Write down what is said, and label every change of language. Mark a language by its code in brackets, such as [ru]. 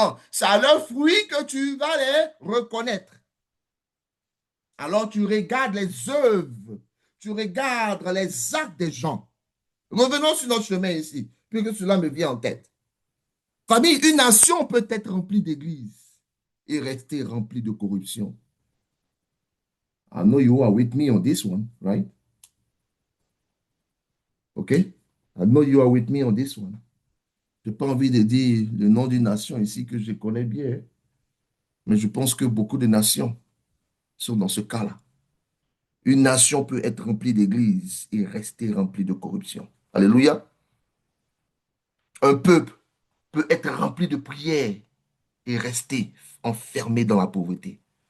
[fr] C'est à leurs fruits que tu vas les reconnaître. Alors tu regardes les œuvres. Tu regardes les actes des gens. Revenons sur notre chemin ici, puisque cela me vient en tête. Famille, une nation peut être remplie d'églises et rester remplie de corruption. [en] I know you are with me on this one, right? Okay? I know you are with me on this one. [fr] Je n'ai pas envie de dire le nom d'une nation ici que je connais bien, mais je pense que beaucoup de nations sont dans ce cas-là. Une nation peut être remplie d'églises et rester remplie de corruption. Alléluia. Un peuple peut être rempli de prières et rester enfermé dans la pauvreté.